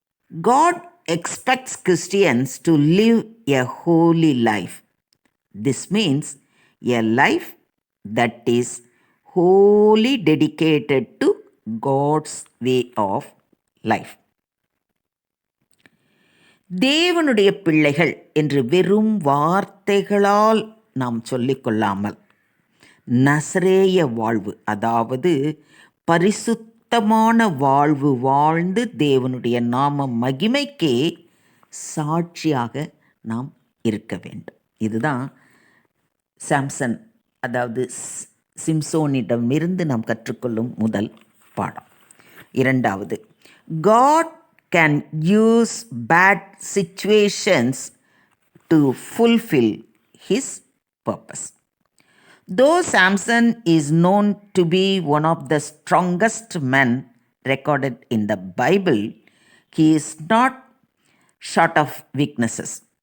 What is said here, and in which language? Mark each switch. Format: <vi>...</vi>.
<en>God expects Christians to live a holy life. This means a life that is wholly dedicated to God's way of life.</en> <ta>தேவனுடைய பிள்ளைகள் என்று வெறும் வார்த்தைகளால் நாம் சொல்லிக்கொள்ளாமல் நசரேய வாழ்வு, அதாவது பரிசுத்தமான வாழ்வு வாழ்ந்து தேவனுடைய நாம மகிமைக்கே சாட்சியாக நாம் இருக்க வேண்டும். இதுதான் சாம்சன், அதாவது சிம்சோனிடமிருந்து நாம் கற்றுக்கொள்ளும் முதல் பாடம். இரண்டாவது,</ta> <en>God can use bad situations to fulfill his purpose. Though Samson is known to be one of the strongest men recorded in the Bible, he is not short of weaknesses.</en>